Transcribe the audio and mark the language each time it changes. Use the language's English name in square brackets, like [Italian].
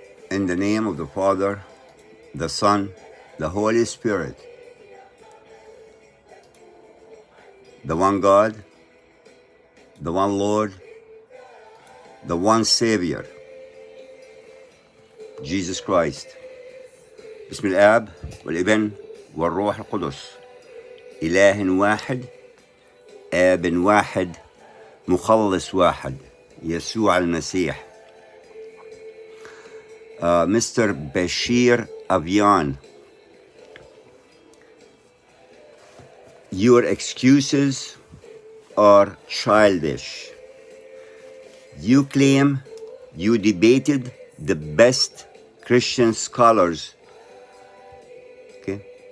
[English] In the name of the Father, the Son, the Holy Spirit, the one God, the one Lord, the one Savior, Jesus Christ. [Arabic] بسم الآب والابن والروح القدس، إله واحد، آب واحد، مخلص واحد، يسوع المسيح. [English] Mr. Bashir Vania, your excuses are childish. You claim you debated the best Christian scholars, okay?